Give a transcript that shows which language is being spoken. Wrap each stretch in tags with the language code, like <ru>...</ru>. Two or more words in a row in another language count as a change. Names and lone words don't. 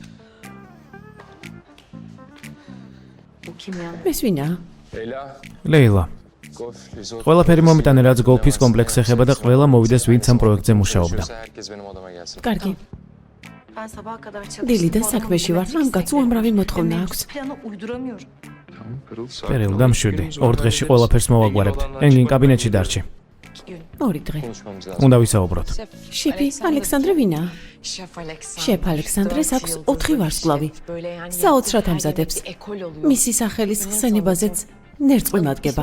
<tr>Bu kim ya?</tr> <ka>ეს ვინაა? ლეილა. ყველაფერი მომიტანე რაც გოლფის კომპლექსს ეხება და ყველა მოვიდეს ვინც ამ პროექტზე მუშაობდა. კარგი.</ka> <tr>Ben sabaha kadar çalıştım.</tr> <ka>დილიდან საქმეში ვარ, ამ კაცს უამრავი მოთხოვნა აქვს.</ka> <tr>Planı uyduramıyorum.</tr> <ka>პერილ დამშვიდი. 2 დღეში ყველაფერს მოვაგვარებთ. ენგინ კაბინეტში დარჩი. 2 დღე. უნდა ვისაუბროთ. შეფი ალექსანდრე ვინაა?</ka> <tr>Şef Alexander.</tr> <ka>შეფ ალექსანდრეს აქვს 4 ვარსკვლავი. საოცრად ამზადებს. მისი სახელის ხსენებაზეც ნერწყვი მადგება.</ka>